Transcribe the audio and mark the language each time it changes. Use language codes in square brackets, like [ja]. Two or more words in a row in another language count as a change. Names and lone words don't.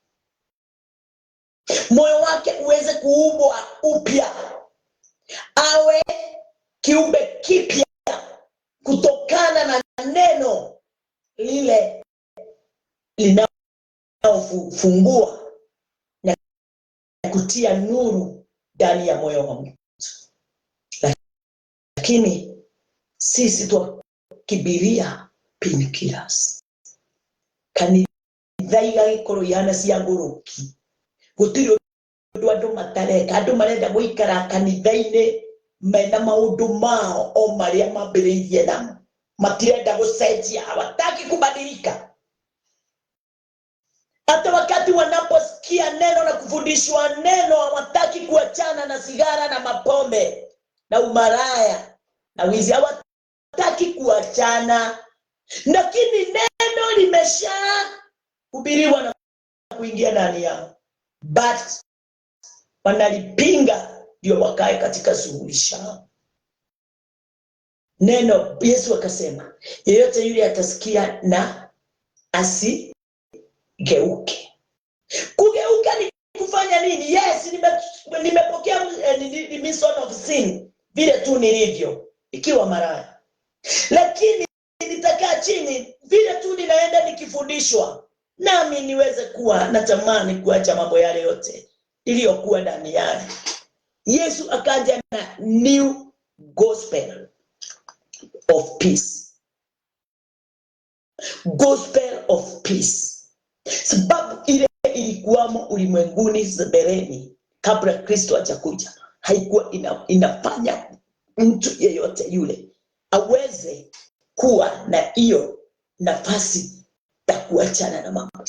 [sw] Moyo wake uweze kuumbwa upya, awe kiumbe kipya kutokana na neno lile linalofungua na kutia nuru ndani ya moyo wa mtu. Lakini sisi tukibiria painkillers. [ki] Can kanitha igagĩkorwo ihana cia ngũrũki. Gũtirĩ ũndũ andũ matareka. Andũ marenda gũikara kanitha-inĩ mena maũndũ mao o marĩa mambĩrĩirie namo. Matirenda gũcenjia, [sw] hawataki kubadilika. Hata wakati wanaposikia neno na kufundishwa neno, hawataki kuachana na sigara na mapombe na umaraya na wizi. Hawataki kuachana. Lakini neno limesha hubiriwa na kuingia ndani yao, but wanalipinga ndio wakae katika suluhisho. Neno Yesu akasema, yeyote yule atasikia na asigeuke. Kugeuka ni kufanya nini? Yes, nimepokea [en] remission of sin [sw] vile tu nilivyo ikiwa maraya, lakini nitakaa chini vile tu ninaenda nikifundishwa, nami niweze kuwa natamani kuacha mambo yale yote iliyokuwa ndani yake. Yesu akaja na [en] new gospel of peace. Gospel of peace. [sw] Sababu ile ilikuwamo ulimwenguni mbeleni kabla Kristo hajakuja, haikuwa inafanya mtu yeyote yule aweze kuwa na hiyo nafasi ya kuachana na mambo.